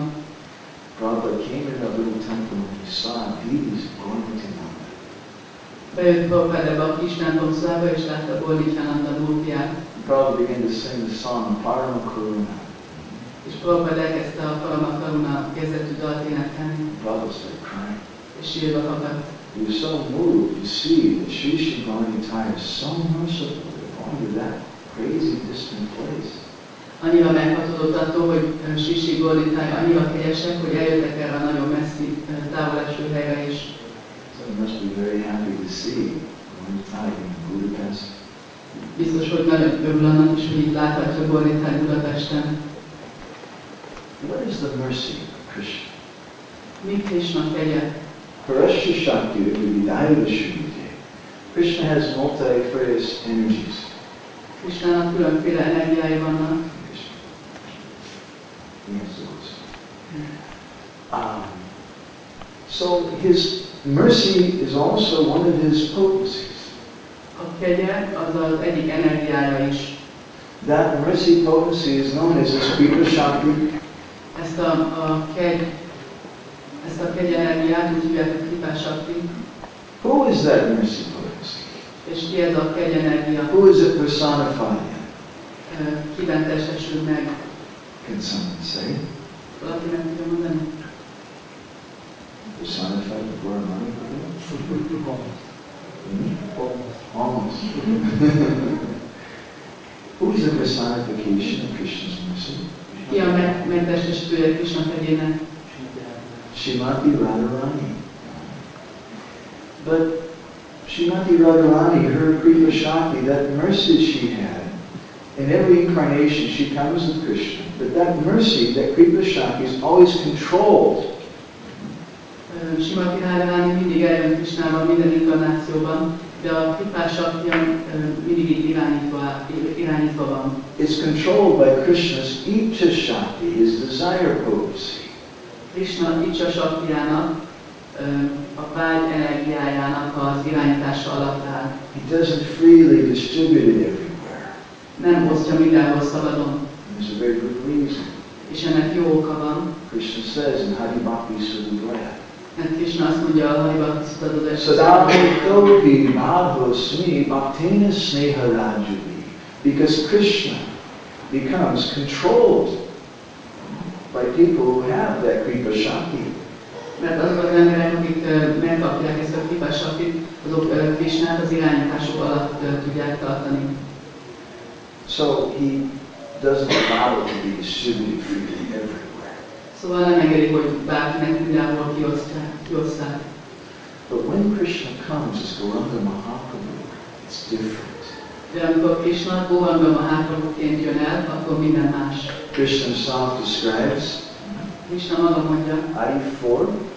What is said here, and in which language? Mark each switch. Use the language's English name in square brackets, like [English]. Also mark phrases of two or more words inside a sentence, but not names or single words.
[English] Prabhupada came in that little temple and he saw these Gauranga. [Hungarian] Bejött Prabhupada ebbe a kis templom szobába, és látta Gauranga múltját. [English] Prabhupada began to sing the song Parama Karuna. [Hungarian] És Prabhupada elkezdte a Parama Karuna kezdetű dalt énekelni. [English] Prabhupada started crying. [Hungarian] És sírva fakadt. [English] He was so moved to see that Sri Gauranga is so merciful to going to that crazy distant place. [Hungarian] Annyira meghatódott attól, hogy Sri Gauranga annyira kegyesek, hogy eljöttek erre a nagyon messzi távoleső helyre is. [English] So he must be very happy to see Gauranga in Budapest. [Hungarian] Biztos, hogy nagyon örül annak is, hogy itt láthatja Gauranga Budapesten. [English] What is the mercy of Krishna? [Hungarian] Mi Krishna kegye? [Sanskrit] Parashya Shakti, the Vidaya Shukti. [English] Krishna has multifarious energies. [Hungarian] Krishnának különféle energiái vannak. [English] So his mercy is also one of his potencies. [Hungarian] A kegye az az egyik energiája is. [English] That mercy potency is known as his Kripa Shakti. [Hungarian] Ezt a kegy energiát úgy hívják, hogy Kripa Shakti. [English] Who is that mercy potency? [Hungarian] És ki ez a kegy energia? [English] Who is it personified in? [Hungarian] Kiben testesül meg? [English] Can someone say? [Hungarian] Valaki meg tudja mondani? [English] Personified in Gauranga? Almost. Who is the personification of Krishna's mercy? [Hungarian] Ki a megtestesítője Krishna kegyének? [English] Srimati Radharani. But Srimati Radharani, her Kripa Shakti, that mercy she had, in every incarnation she comes with Krishna, but that mercy, that Kripa Shakti is always controlled. [Hungarian] Srimati Radharani mindig eljön Krishnával minden inkarnációban, de a Kripa Shakti mindig így irányítva van. [English] It's controlled by Krishna's Icha Shakti, his desire potency. [Hungarian] Krishna Icha Shaktiának, a vágy energiájának az irányítása alatt áll. [English] He doesn't freely distribute it everywhere. [Hungarian] Nem osztja mindenhol szabadon. [English] There's a very good reason. [Hungarian] És ennek jó oka van. [English] Krishna says in Hari Bhakti Sudhaya, [Hungarian] mert Krishna azt mondja a Hari Bhakti Sudhaya, [Sanskrit] Sadavitopi Madhvasmi Bhaktena Sneha Rajuvi, [English] because Krishna becomes controlled by people who have that Kripa Shakti. [Hungarian] Mert azok az emberek, akik megkapják ezt a Kripa Shaktit, azok Krishnát az irányításuk alatt tudják tartani. [English] So he doesn't allow it to be distributed freely everywhere. [Hungarian] Szóval nem engedi, hogy bárkinek mindenhol kiosztják. [English] But when Krishna comes as Gauranga Mahaprabhu, it's different. [Hungarian] De amikor Krishna Gauranga Mahaprabhuként jön el, akkor minden más. [English] Krishna himself describes [Hungarian] Krishna maga mondja, [English] Adi 4:123.